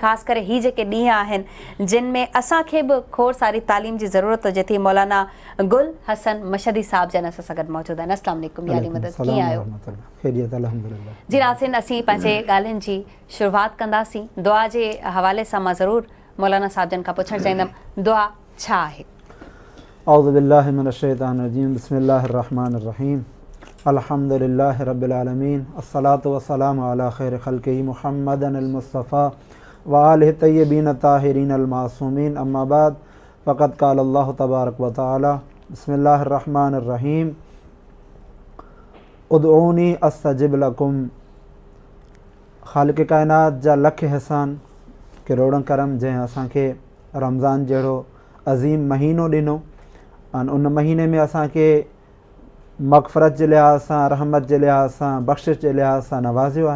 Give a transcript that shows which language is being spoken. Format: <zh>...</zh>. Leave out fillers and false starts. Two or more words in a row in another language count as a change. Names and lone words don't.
<sd>ख़ासि करे ही जेके ॾींहं आहिनि जिन में असांखे बि खोड़ सारी तालीम जी ज़रूरत हुजे थी। मौलाना गुल हसन मशदी साहब जन असां सां गॾु मौजूदु आहिनि।</sd> <ar>السلام عليكم,</ar> <sd>यानी मदद, कीअं आहियो? खैरियत, अल्हम्दुलिल्लाह। जी नाज़रीन, असीं पंहिंजे ॻाल्हियुनि जी शुरूआति कंदासीं। दुआ जे हवाले सां मां ज़रूरु मौलाना साहब जन खां पुछणु चाहींदमि, दुआ छा आहे?</sd> <ar>أعوذ بالله من الشيطان الرجيم، بسم الله الرحمن الرحيم، الحمد لله رب العالمين، الصلاة والسلام على خير خلقه محمد المصطفى وآله الطيبين الطاهرين المعصومين، أما بعد، فقد قال الله تبارك وتعالى، بسم الله الرحمن الرحيم، ادعوني أستجب لكم.</ar> <sd>ख़ालिक़ काइनात जा लख एहसान, करोड़नि करम जंहिं असांखे रमज़ान जहिड़ो अज़ीम महीनो ॾिनो, ऐं उन महीने में असांखे मग़फ़िरत जे लिहाज़ सां, रहमत जे लिहाज़ सां, बख़्शिश जे लिहाज़ सां नवाज़ियो आहे।</sd>